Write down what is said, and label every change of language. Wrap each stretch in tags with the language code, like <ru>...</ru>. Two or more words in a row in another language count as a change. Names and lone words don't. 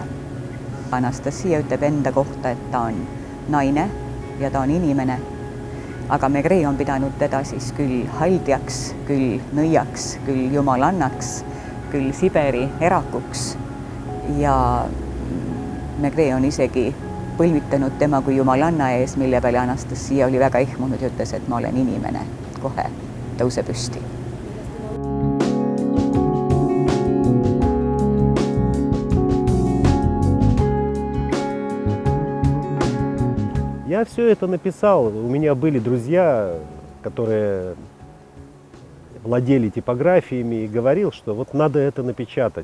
<et>Anastasia ütleb enda kohta, et ta on naine ja ta on inimene, aga Maigret on pidanud teda siis küll haldjaks, küll nõiaks, küll jumalannaks, küll Siberi erakuks ja Maigret on isegi põlvitanud tema kui jumalanna ees, mille peale Anastasia oli väga ihmunud ja ütles, et ma olen inimene, kohe tõuse püsti.</et> <ru>Я все это написал. У меня были друзья, которые владели типографиями, и говорил, что вот надо это напечатать.</ru>